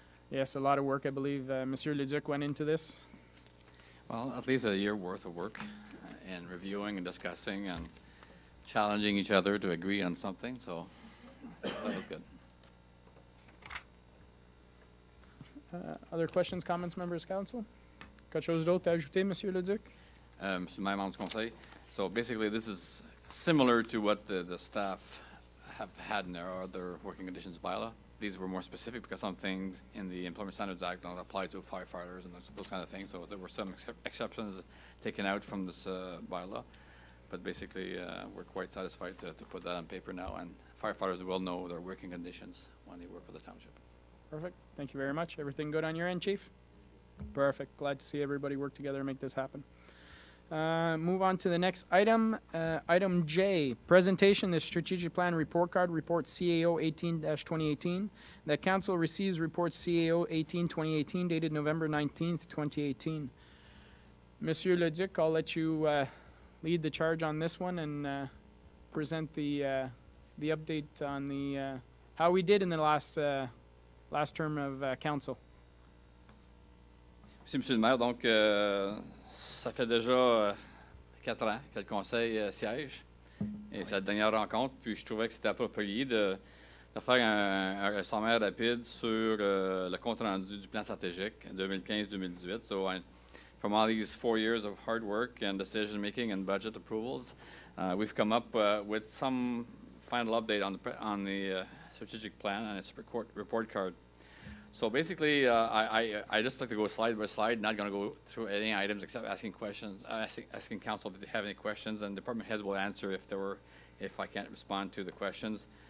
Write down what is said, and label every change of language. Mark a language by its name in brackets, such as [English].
[English] Yes, a lot of work, I believe. Monsieur Leduc went into this. Well, at least a year worth of work in reviewing and discussing and challenging each other to agree on something, so that was good. Other questions, comments, members, council? [French] Quelque chose d'autre à ajouter, Monsieur Leduc? [English] Mr. Mayor, members of council. So basically, this is similar to what the staff have had in their other working conditions bylaw. These were more specific because some things in the Employment Standards Act don't apply to firefighters and those kind of things. So there were some exceptions taken out from this bylaw. But basically, we're quite satisfied to put that on paper now, and firefighters will know their working conditions when they work for the township. Perfect. Thank you very much. Everything good on your end, Chief? Perfect. Glad to see everybody work together to make this happen. Move on to the next item. Item J, presentation the strategic plan report card, report CAO 18-2018. That council receives report CAO 18-2018 dated November 19th, 2018. Monsieur Leduc, I'll let you lead the charge on this one and present the update on the how we did in the last term of council. [French] Merci, Monsieur le maire. Donc, ça fait déjà 4 ans que le conseil siège. Et c'est la dernière rencontre. Puis je trouvais que c'était approprié de faire un sommaire rapide sur le compte-rendu du plan stratégique 2015-2018. [English] So, from all these 4 years of hard work and decision-making and budget approvals, we've come up with some final update on the strategic plan and its report card. So basically, I just like to go slide by slide, not going to go through any items except asking questions, asking council if they have any questions, and department heads will answer if I can't respond to the questions.